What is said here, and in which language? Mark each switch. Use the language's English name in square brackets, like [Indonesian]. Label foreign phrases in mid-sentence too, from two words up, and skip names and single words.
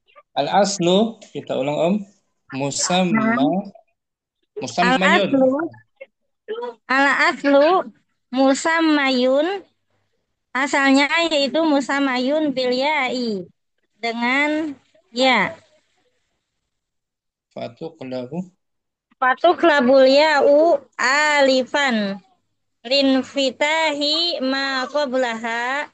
[Arabic] Al-aslu, [Indonesian] kita ulang Om. Nah, [Arabic] مسمى، مسمي. الأصل، الأصل مسمي, [Indonesian] asalnya yaitu [Arabic] مسمي بالياء [Indonesian] dengan ya. [Arabic] Fatuqlahu, فتقلب الياء ألفا لانفتاح ما قبلها